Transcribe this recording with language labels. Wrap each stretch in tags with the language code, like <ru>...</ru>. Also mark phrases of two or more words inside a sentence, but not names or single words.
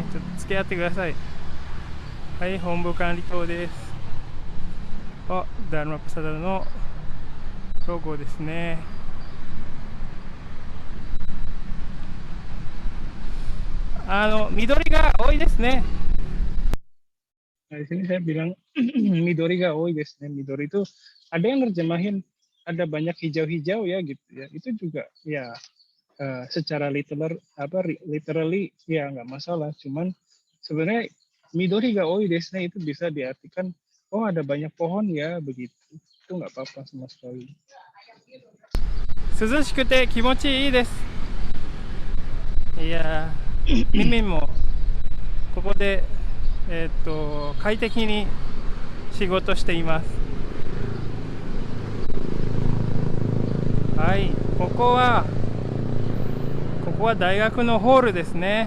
<ja>ちょっと付き合ってください。はい、本部管理棟です。ダルマプサダのロゴですね。緑が多いですね。</ja> <id>Nah, di sini saya bilang</id> <ja>緑が多いですね.</ja> <id>Midori itu ada yang nerjemahin ada banyak hijau-hijau ya gitu ya. Itu juga ya secara literally ya nggak masalah. Cuman sebenarnya</id> <ja>緑が多いですね</ja> <id>itu bisa diartikan ada banyak pohon ya begitu. itu nggak apa-apa sama sekali.</id> <ja>涼しくて気持ちいいです。いやー、ミンミンもここで、快適に仕事しています。はい、ここは大学のホールですね。</ja>